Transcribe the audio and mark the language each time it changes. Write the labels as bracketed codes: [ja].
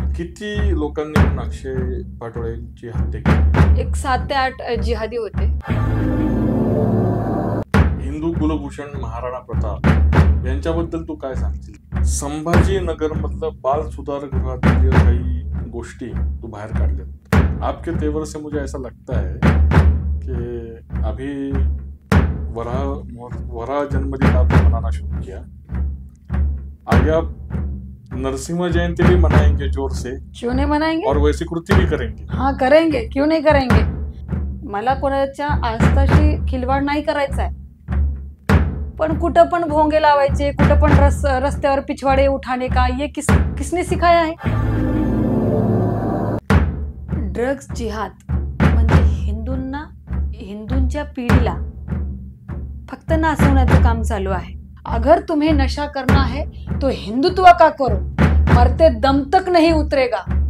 [mr] किती लोकांनी अक्षय पाटोळेची हत्या केली? एक 7 ते 8 जिहादी होते. हिंदू कुलभूषण महाराणा प्रताप यांच्याबद्दल तू काय सांगशील? संभाजीनगर मधलं बाल सुधारगृहातील काही गोष्टी तू बाहेर काढल्यात. [hi] आपके तेवर से मुझे ऐसा लगता है कि अभी वराह जन्मदिन आपने मनाना शुरू किया, आगे आप नरसिंह जयंती भी मनाएंगे जोर से? क्यों नहीं मनाएंगे? और वैसी कृती भी करेंगे? हाँ करेंगे, क्यों नहीं करेंगे. [mr] मला कोणाच्या आस्थाशी खिलवाड नाही करायचा आहे, पण कुठं पण भोंगे लावायचे, कुठं पण रस्त्यावर [hi] पिछवाडे उठाने का ये किसने सिखाया है? [mr] ड्रग्स जिहाद म्हणजे हिंदूंच्या पिढीला फक्त नाचवण्याचं काम चालू आहे. [hi] अगर तुम्हें नशा करना है तो हिंदुत्व का करो, मरते दम तक नहीं उतरेगा.